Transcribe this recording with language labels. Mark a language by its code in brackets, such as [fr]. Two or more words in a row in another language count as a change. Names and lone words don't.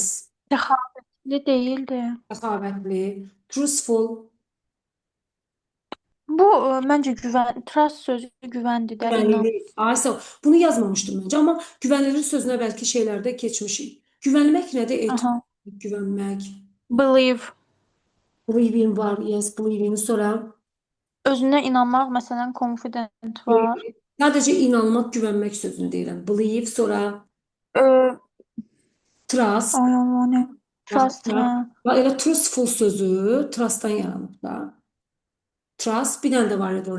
[az] Səxavətli deyildi. Səxavətli. Truthful. Bu məncə trust sözü güvəndir də, inan. Güvənlilik. Aysa, bunu yazmamışdım məncə, amma güvənilir sözünə bəlkə şeylərdə keçmişik. Güvənmək nədir? Aha. Güvənmək. Believe. [en] Believing var, yes, believing. [az] Sonra Özünə inanmaq, məsələn, confident var. sadəcə inanmaq, güvənmək sözünü deyirəm. Believe, sonra trust. Ay Allah, nə? Trust, hə. Elə truthful sözü trustdan yaranıb da. Trust, bir dənə də var idi.